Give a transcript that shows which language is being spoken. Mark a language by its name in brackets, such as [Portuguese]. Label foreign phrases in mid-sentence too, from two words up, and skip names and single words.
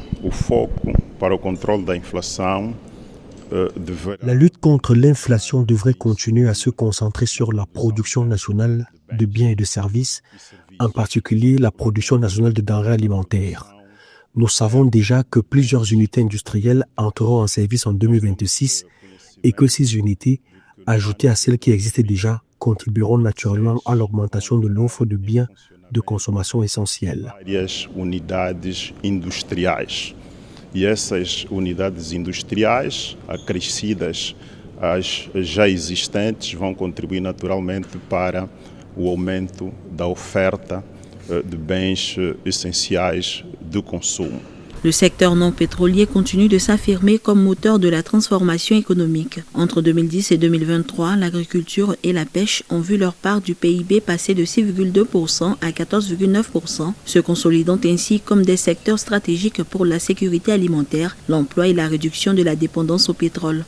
[French] La lutte contre l'inflation devrait continuer à se concentrer sur la production nationale de biens et de services, en particulier la production nationale de denrées alimentaires. Nous savons déjà que plusieurs unités industrielles entreront en service en 2026 et que ces unités, ajoutées à celles qui existaient déjà, contribueront naturellement à l'augmentation de l'offre de biens de consommation essentielle. [Portuguese] E essas unidades industriais, acrescidas às já existentes, vão contribuir naturalmente para o aumento da oferta de bens essenciais de consumo. [French] Le secteur non pétrolier continue de s'affirmer comme moteur de la transformation économique. Entre 2010 et 2023, l'agriculture et la pêche ont vu leur part du PIB passer de 6,2% à 14,9%, se consolidant ainsi comme des secteurs stratégiques pour la sécurité alimentaire, l'emploi et la réduction de la dépendance au pétrole.